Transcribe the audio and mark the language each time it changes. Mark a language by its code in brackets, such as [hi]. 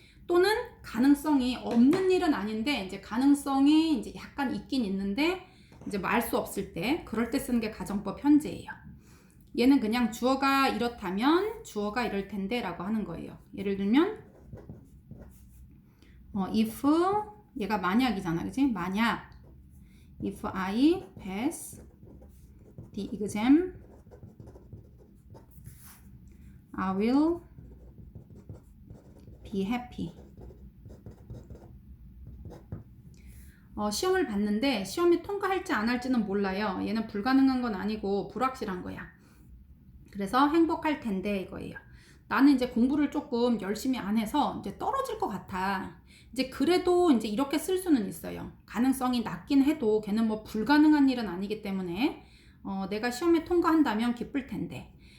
[ko] 또는 가능성이 없는 일은 아닌데 이제 가능성이 이제 약간 있긴 있는데 이제 알 수 없을 때, 그럴 때 쓰는 게 가정법 현재예요. 얘는 그냥 주어가 이렇다면 주어가 이럴 텐데 라고 하는 거예요. 예를 들면 if 얘가 만약이잖아, 그치? 만약 [en] if I pass the exam I will be happy. [ko] 시험을 봤는데 시험에 통과할지 안 할지는 몰라요. 얘는 불가능한 건 아니고 불확실한 거야. 그래서 행복할 텐데 이거예요. 나는 이제 공부를 조금 열심히 안 해서 이제 떨어질 것 같아. 이제 그래도 이제 이렇게 쓸 수는 있어요. 가능성이 낮긴 해도 걔는 뭐 불가능한 일은 아니기 때문에 내가 시험에 통과한다면 기쁠 텐데.